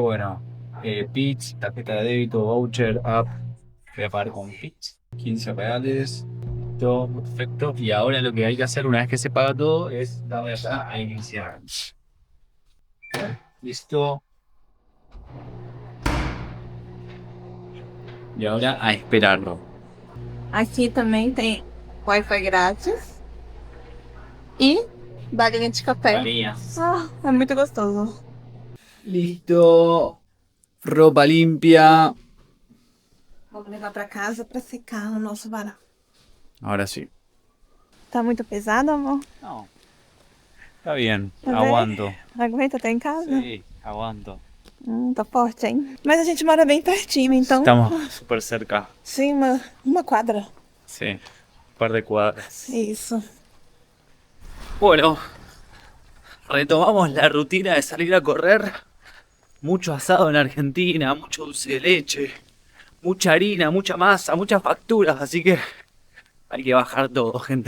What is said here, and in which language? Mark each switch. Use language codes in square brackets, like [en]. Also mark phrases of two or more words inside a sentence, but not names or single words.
[es] Bueno, Pitch, tarjeta de débito, voucher, app, voy a pagar con Pitch, 15 reales. Todo perfecto. Y ahora lo que hay que hacer una vez que se paga todo es darle acá a iniciar. Listo. Y ahora a esperarlo. [pt] Aqui também tem Wi-Fi grátis. E balinha de café. [es] Varillas. [pt] Ah, é muito gostoso. [es] Listo. Ropa limpia. [pt] Vamos levar pra casa pra secar no nosso varal. [es] Ahora sí. [pt] Tá muito pesado, amor? [es] No. Está bien. [pt] Tá bem? [es] Aguanto. [pt] Aguenta até em casa? [es] Sí, aguanto. [pt] Tá forte, hein? Mas a gente mora bem pertinho, então. [es] Estamos súper cerca. [pt] Sim, uma quadra. [es] Sí. Un par de cuadras. [pt] Isso. [es] Bueno, retomamos la rutina de salir a correr. Mucho asado en Argentina, mucho dulce de leche, mucha harina, mucha masa, muchas facturas, así que hay que bajar todo, gente.